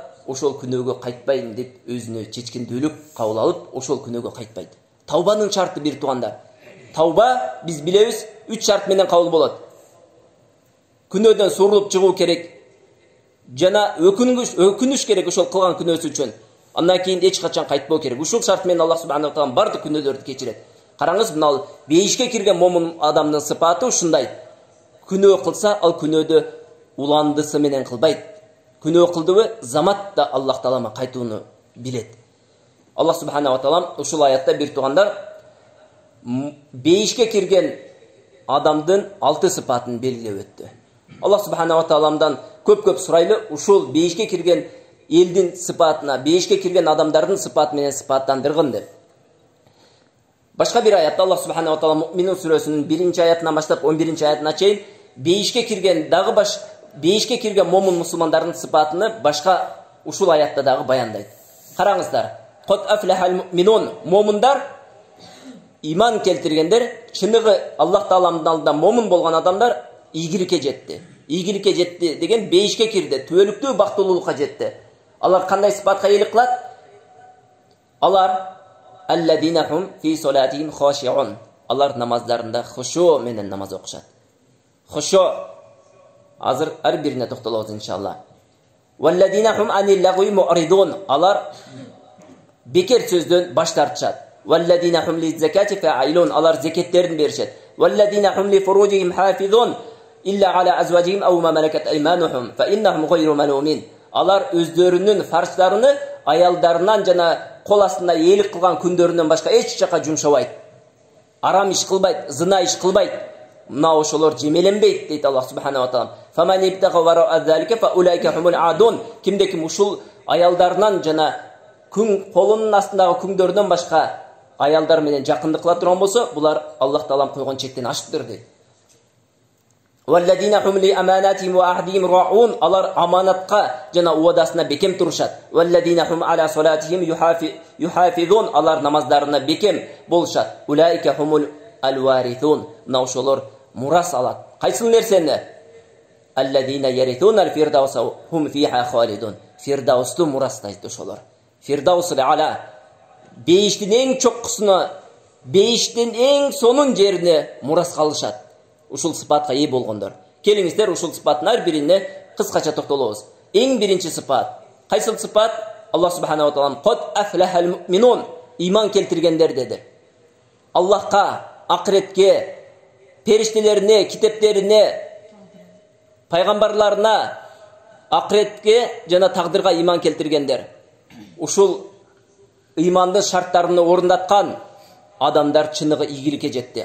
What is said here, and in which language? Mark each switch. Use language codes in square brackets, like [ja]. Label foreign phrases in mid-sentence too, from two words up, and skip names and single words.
[ky] Ошол күнөөгө кайтпайм деп өзүнө чечкиндүүлүк кабыл алып, ошол күнөөгө кайтпайт. Таубанын шарты бир тугандар. Тауба биз билебиз 3 шарт менен кабыл болот. Күнөөдөн сурулуп чыгуу керек. Жана өкүнүш керек ошол кылган күнөөсү үчүн. Андан кийин эч качан кайтпоо керек. Ушул шарт менен [ar] الله سبحانه وتعالى [ky] бардык күнөөлөрдү кечирет. Караңыз, мына бейишке кирген момун адамдын сыпаты ушундай. Күнөө кылса, ал күнөөдө уландысы менен кылбайт. Күнөө кылдыбы, заматта Аллах Таалама кайтууну билет. [ar] الله سبحانه وتعالى [ky] ушул аятта бир тугандар бейишке кирген адамдын 6 сыпатын белгилеп өттү. [ar] الله سبحانه وتعالى [ky] көп сурайлы ушул бейишке кирген элдин сыпатына, бейишке кирген адамдардын сыпаты менен сыпаттандыргын деп. Башка бир аятта [ar] الله سبحانه وتعالى [ky] Муъминун сүрөсүнүн 1-аятынан баштап 11-аятына чейин бейишке кирген дагы бейишке кирген момун мусулмандардын сыпатыны башка ушул аятта дагы баяндайт. Караңыздар. [ar] قد أفلح المؤمنون, [ky] момундар, иман келтиргендер, чыныгы Аллах Тааламдын алдында момун болгон адамдар ийгиликке жетти. Ийгиликке жетти деген бейишке кирди, түбөлүктүү бактылуулукка жетти. Алар кандай сыпатка ээлик кылат? Алар [ar] الذين هم في صلاتهم خاشعون. [ky] Алар намаздарында хушу менен намаз окушат. Хушу азыр ар бирине токтолобуз иншалла. [ar] والذين هم عن اللغو معرضون. [ky] Алар бекер сөздөн баш тартышат. [ar] والذين هم للزكاة فاعلون. [ky] Алар зекеттерин беришет. [ar] والذين هم لفروجهم حافظون إلا على أزواجهم أو ما ملكت أيمانهم فإنهم غير ملومين. [ky] Алар өздөрүнүн фарштарыны аялдарынан жана кол астында ээлик кылган күндөрүнөн башка эч жака жумшабайт. Арам иш кылбайт, зына иш кылбайт. Мына ошолор жемеленбейт дейт [ar] الله سبحانه وتعالى. فمن ابتغى وراء ذلك فأولئك هم العادون. [ky] Кимде ким ушул аялдарынан жана күң қолының астындағы күңдөрдөн башка аялдар менен жакындык кыла турган болсо, булар Аллах Таалам койгон чектен ашыптыр дейт. [ar] وَالَّذِينَ هُمْ لِأَمَانَاتِهِمْ وَعَهْدِهِمْ رَاعُونَ [ky] алар аманатка жана уадасына бекем турушат. [ar] وَالَّذِينَ هُمْ عَلَى صَلَاتِهِمْ يُحَافِظُونَ [ky] алар намаздарына бекем болушат. [ar] أُولَئِكَ هُمُ الْوَارِثُونَ [ky] мына ошолор мурас алат. Кайсыл нерсени? [ar] الَّذِينَ يَرِثُونَ الْفِرْدَوْسَ هُمْ فِيهَا خَالِدُونَ [ky] Фирдаусту мурастайт ошолор. [ar] الفردوس الأعلى [ky] бейиштин эң чоккусуна, бейиштин эң сонун жерине мурас калышат. Ушул сыпатка ээ болгондор. Келиңиздер ушул сыпаттын ар бирине кыскача токтолобуз. Эң биринчи сыпат. Кайсыл сыпат? [ar] الله سبحانه وتعالى "قد أفلح المؤمنون" [ky] иман келтиргендер деди. Аллахка, акыретке, периштелерине, китептерине, пайгамбарларына, акыретке жана тагдырга иман келтиргендер. Ушул имандын шарттарын орундаткан адамдар чыныгы ийгиликке жетти.